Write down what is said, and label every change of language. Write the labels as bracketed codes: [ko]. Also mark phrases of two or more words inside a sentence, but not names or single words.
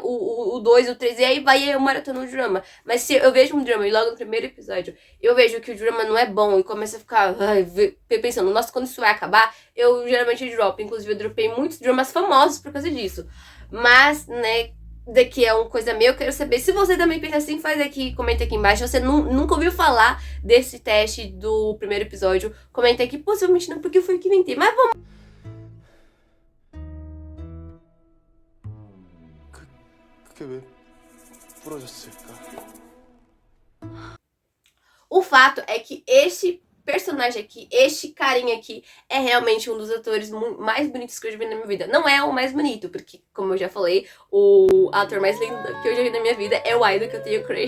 [pt] O 2, o 3, e aí vai eu maratona no drama. Mas se eu vejo um drama e logo no primeiro episódio eu vejo que o drama não é bom e começo a ficar pensando, nossa, quando isso vai acabar, eu geralmente dropo. Inclusive, eu dropei muitos dramas famosos por causa disso. Mas, né, daqui é uma coisa minha, eu quero saber. Se você também pensa assim, faz aqui, comenta aqui embaixo. Se você nunca ouviu falar desse teste do primeiro episódio, comenta aqui. Possivelmente não, porque eu fui que inventei. Mas vamos. [ko] 그게 왜 부러졌을까? [pt] O fato é que este personagem aqui, este carinha aqui, é realmente um dos atores mais bonitos que eu já vi na minha vida. Não é o mais bonito, porque, como eu já falei, o ator mais lindo que eu já vi na minha vida é o Idol, que eu tenho crush.